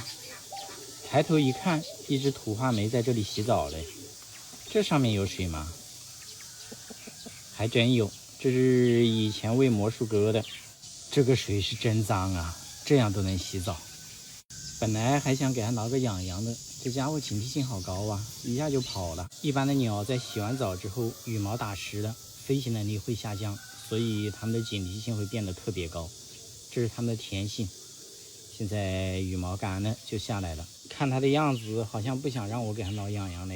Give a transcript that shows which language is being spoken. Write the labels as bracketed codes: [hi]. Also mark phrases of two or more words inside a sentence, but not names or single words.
[zh] 抬頭一看，一隻土話梅在這裡洗澡嘞。這上面有水嗎？還真有，這是以前餵魔術鴿的。這個水是真髒啊，這樣都能洗澡。本來還想給它撓個癢癢的，這家伙警惕性好高啊，一下就跑了。一般的鳥在洗完澡之後，羽毛打濕了，飛行能力會下降， 所以它们的警惕性会变得特別高，這是它們的天性。現在羽毛乾了，就下來了，看它的樣子，好像不想讓我給它撓癢癢嘞。